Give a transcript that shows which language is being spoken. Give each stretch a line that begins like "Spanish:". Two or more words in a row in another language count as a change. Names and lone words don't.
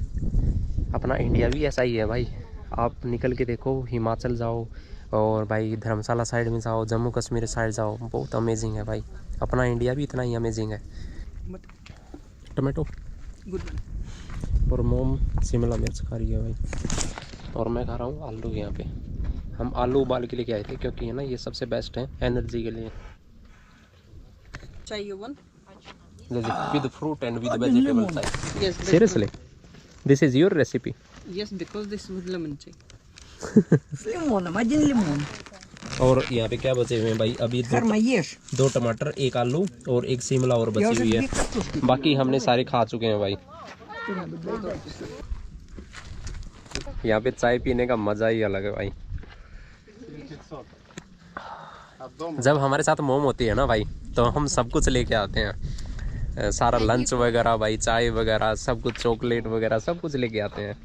Hindi: अपना इंडिया भी ऐसा ही है भाई, आप निकल के देखो, हिमाचल जाओ और भाई धर्मशाला साइड में जाओ, जम्मू कश्मीर साइड जाओ, बहुत अमेजिंग है भाई। अपना इंडिया भी इतना ही अमेजिंग है। टमाटो
English: Good.
Hindi: और मोम शिमला मिर्च खा रही है भाई, और मैं खा रहा हूँ आलू। यहाँ पे हम आलू उबाल के लेके आए थे, क्योंकि है ना ये सबसे बेस्ट है एनर्जी के लिए,
English: Chai you want? With fruit and with vegetables. Yes. Seriously this is your recipe? Yes, because this with lemon chai. С лимоном. 1 лимон.
Hindi: और यहाँ पे क्या बचे हुए हैं भाई? अभी
Russian: Karma, ешь.
Hindi: 2 टमाटर, 1 आलू और 1 शिमला और
Russian: Я
Hindi: बची
Russian: уже
Hindi: हुई 2 है।
Russian: картошки.
Hindi: बाकी हमने सारे खा चुके हैं भाई। यहाँ पे चाय पीने का मज़ा ही अलग है भाई। जब हमारे साथ मोम होती है ना भाई, तो हम सब कुछ लेके आते हैं, सारा लंच वगैरह भाई, चाय वगैरह सब कुछ, चॉकलेट वगैरह सब कुछ लेके आते हैं।